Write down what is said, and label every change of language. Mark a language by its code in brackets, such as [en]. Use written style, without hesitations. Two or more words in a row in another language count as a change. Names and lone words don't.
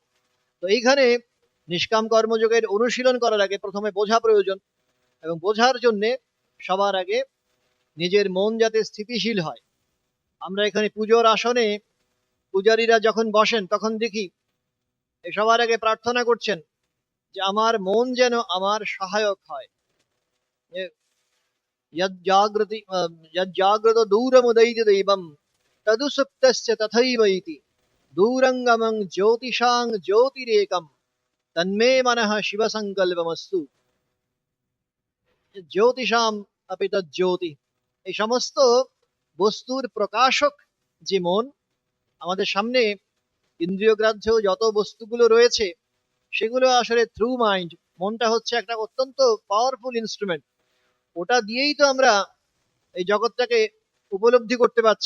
[bn] তো এইখানে নিষ্কাম কর্মযোগের অনুশীলন করার আগে প্রথমে বোঝা প্রয়োজন, এবং বোঝার জন্য সবার আগে নিজের মন যাতে স্থিতিশীল হয়। আমরা এখানে পুজোর আসনে পূজারীরা যখন বসেন তখন দেখি সবার আগে প্রার্থনা করছেন যে আমার মন যেন আমার সহায়ক হয়। [sa] यज्जागृति यज्जागृतो दूरमुदैति दैवं तदुसुप्तस्य तथैव इति दूरंगमं ज्योतिषां ज्योतिरेकं तन्मे मनः शिवसंकल्पमस्तु। জ্যোতিষাম अपि तज्ज्योति, [bn] এই সমস্ত বস্তুর প্রকাশক যে মন, আমাদের সামনে ইন্দ্রিয়গ্রাহ্য যত বস্তুগুলো রয়েছে সেগুলো আসলে [en] through mind, [bn] মনটা হচ্ছে একটা অত্যন্ত [en] powerful instrument. [bn] ওটা দিয়েই তো আমরা এই জগৎটাকে উপলব্ধি করতে পারছি।